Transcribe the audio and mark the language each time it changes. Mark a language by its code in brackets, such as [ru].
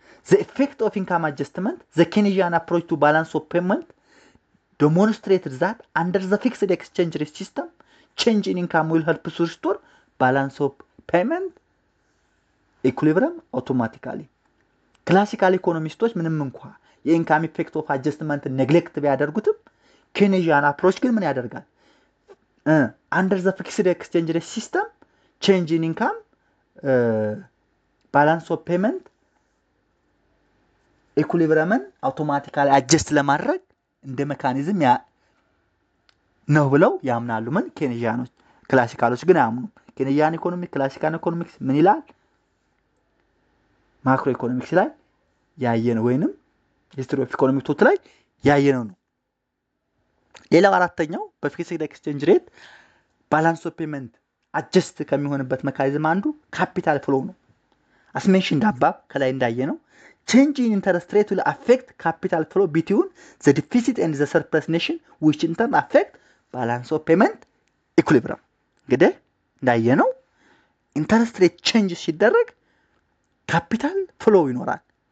[en] the effect of income adjustment, the Keynesian approach to balance of payment demonstrated that under the fixed exchange rate system, change in income will help to restore balance of payment equilibrium automatically። [am] ክላሲካል ኢኮኖሚስቶች ምንም እንኳን የኢንካም ኢፌክት ኦፍ አጀስትመንት ኔግሌክት ቢያደርጉትም ኬኔጂያን አፕሮች ግን ምን ያደርጋል? [en] under the fixed exchange rate system, change in income balance of payment [am] ኢኩሊብሪየምን አውቶማቲካሊ አጀስት ለማድረግ እንደ ሜካኒዝም ነው ብለው ያምናሉ። ምን? ኬኔጂያኖች። ክላሲካሎች ግን አያምኑም። ኬኔጂያን ኢኮኖሚክ፣ ክላሲካል ኢኮኖሚክስ ምን ይላል? ማክሮ ኢኮኖሚክስ ላይ ያየነው ወይንም ሂስትሪ ኦፍ ኢኮኖሚክ ቶት ላይ ያየነው ነው። ሌላው አራተኛው በፊክስድ ኤክስቼንጅ ሬት ባላንስ ኦፍ ፔመንት አጀስት ከሚሆንበት ሜካኒዝም አንዱ ካፒታል ፍሎ ነው። አስሜንሽን ዳባብ ከላይ እንዳየ ነው [en] change in interest rate will affect capital flow between the deficit and the surplus nation which in turn affect balance of payment equilibrium [am] እንግዲህ እንዳየ ነው ኢንተረስት ሬት ቼንጅ ሲደረግ ካፒታል ፍሎ ይኖራል።